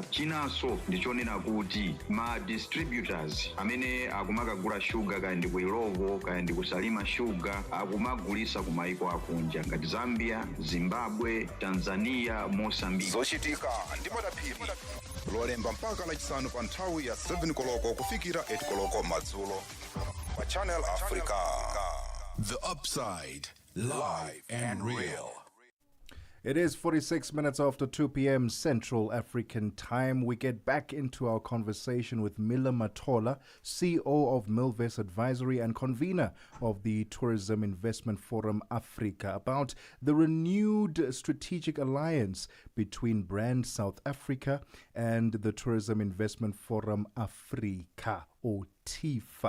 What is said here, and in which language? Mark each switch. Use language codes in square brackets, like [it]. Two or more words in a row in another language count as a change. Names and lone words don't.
[ny] Chinanso ndichonena kuti ma distributors amene akumakagula shuga kaya ndi ku Ilovo kaya ndi kusalima shuga akumagulisa kumaiko akunja ngati Zambia, Zimbabwe, Tanzania, Mozambique. Zochitika ndi madaphiri lolemba mpaka lachisanu pa nthawi ya 7 koloko kufikira 8 koloko madzulo pa Channel Africa. [en] The Upside, live and real. It is 46 minutes after 2 p.m. Central African time. We get back into our conversation with Miller Matola, CEO of Millvest Advisory and convener of the Tourism Investment Forum Africa, about the renewed strategic alliance between Brand South Africa and the Tourism Investment Forum Africa, or TIFA.